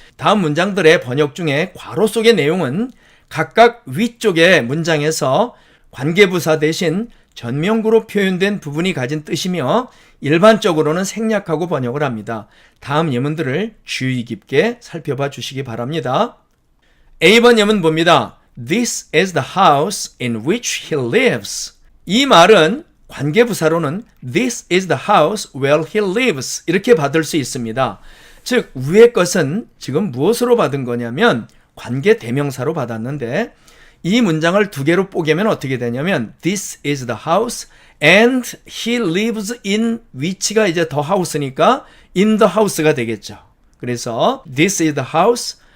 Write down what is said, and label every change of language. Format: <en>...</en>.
<ko>다음 문장들의 번역 중에 괄호 속의 내용은 각각 위쪽의 문장에서 관계부사 대신 전명구로 표현된 부분이 가진 뜻이며 일반적으로는 생략하고 번역을 합니다. 다음 예문들을 주의 깊게 살펴봐 주시기 바랍니다. A번 예문 봅니다.</ko> <en>This is the house in which he lives.</en> <ko>이 말은 관계부사로는</ko> <en>This is the house where he lives</en> <ko>이렇게 받을 수 있습니다. 즉 위의 것은 지금 무엇으로 받은 거냐면 관계대명사로 받았는데 이 문장을 두 개로 뽀개면 어떻게 되냐면</ko> <en>This is the house and he lives in which</en> <ko>가 이제 the house니까 in the house가 되겠죠. 그래서 This is the house</ko>